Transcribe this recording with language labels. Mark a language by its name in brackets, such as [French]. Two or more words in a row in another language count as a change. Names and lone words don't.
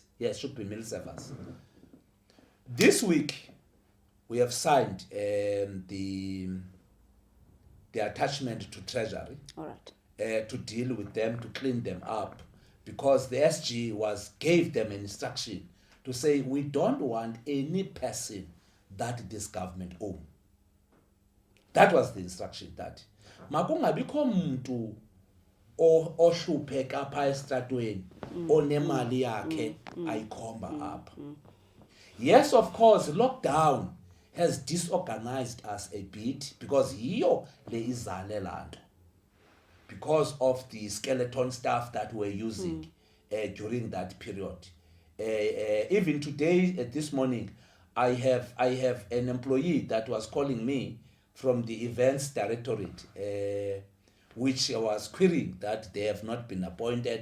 [English] Yes, should be meal servers. This week, we have signed the attachment to Treasury. All right. To deal with them, to clean them up, because the SG gave them an instruction to say we don't want any person that this government own. That was the instruction, that [Xhosa] makungabikho muntu ohlupheka apha estratweni onemali yakhe ayikhomba apha. [English] Yes, of course, lockdown has disorganized us a bit, because [Xhosa] yiyo le izale lanto, [English] because of the skeleton staff that we're using during that period. Even today, this morning, I have an employee that was calling me from the events directorate, which was querying that they have not been appointed.